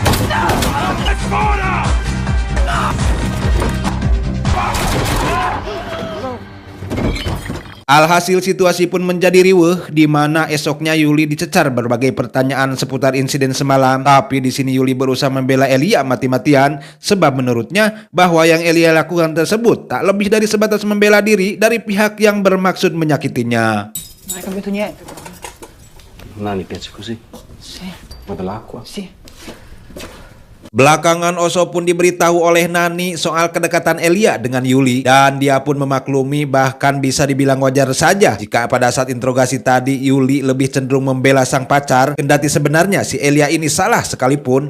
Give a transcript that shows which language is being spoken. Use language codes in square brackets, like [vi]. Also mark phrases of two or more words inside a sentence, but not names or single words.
[id] Alhasil situasi pun menjadi riweuh, di mana esoknya Yuli dicecar berbagai pertanyaan seputar insiden semalam. Tapi di sini Yuli berusaha membela Elia mati-matian, sebab menurutnya bahwa yang Elia lakukan tersebut tak lebih dari sebatas membela diri dari pihak yang bermaksud menyakitinya. [it] Non hai cambiato niente. Nani piace così? Sì, Ma dell'acqua? sì. [id] Belakangan Oso pun diberitahu oleh Nani soal kedekatan Elia dengan Yuli, dan dia pun memaklumi, bahkan bisa dibilang wajar saja jika pada saat interogasi tadi Yuli lebih cenderung membela sang pacar, kendati sebenarnya si Elia ini salah sekalipun.